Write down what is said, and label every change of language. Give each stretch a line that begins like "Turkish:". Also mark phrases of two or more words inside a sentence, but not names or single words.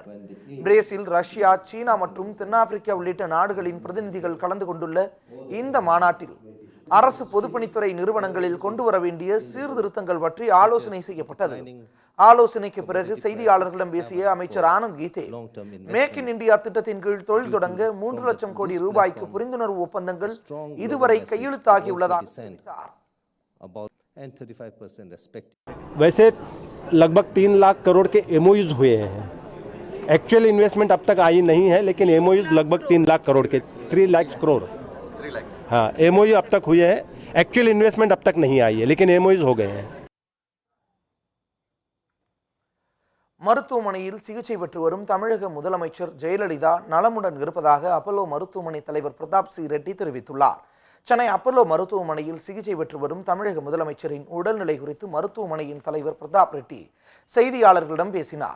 Tamil: பிரேசில், ரஷ்யா, சீனா மற்றும் தென்னாப்பிரிக்கா உள்ளிட்ட நாடுகளின் பிரதிநிதிகள் கலந்து கொண்டுள்ள இந்த மாநாட்டில் அரசு பொதுப்பணித்துறை நிறுவனங்களில் கொண்டு வர வேண்டிய சீர்திருத்தங்கள் பற்றி ஆலோசனை செய்யப்பட்டது. ஆலோசனைக்கு பிறகு செய்தியாளர்களிடம் பேசிய அமைச்சர் ஆனந்த் கீதே, மேக் இன் இந்தியா திட்டத்தின் கீழ் தொழில் தொடங்க 3 லட்சம் கோடி ரூபாய்க்கு புரிந்துணர்வு ஒப்பந்தங்கள் இதுவரை கையெழுத்தாகியுள்ளதாக தெரிவித்தார்.
Hindi: वैसे लगभग 3 लाख करोड़ के एमओयूज हुए हैं।
English: actual investment
Hindi: अब तक आई नहीं है, लेकिन एमओयूज लगभग 3 लाख करोड़ के 3 लाख करोड़ हाँ एमओयू अब तक हुए हैं।
English: actual investment
Hindi: अब तक नहीं आई है, लेकिन एमओयूज हो गए हैं।
Tamil: மருத்துவமனையில் சிகிச்சை பெற்று வரும் தமிழக முதலமைச்சர் ஜெயலலிதா நலமுடன் இருப்பதாக அப்பல்லோ மருத்துவமனை தலைவர் பிரதாப் சி ரெட்டி தெரிவித்துள்ளார். சென்னை அப்பல்லோ மருத்துவமனையில் சிகிச்சை பெற்று வரும் தமிழக முதலமைச்சரின் உடல்நிலை குறித்து மருத்துவமனையின் தலைவர் பிரதாப் ரெட்டி செய்தியாளர்களிடம் பேசினார்.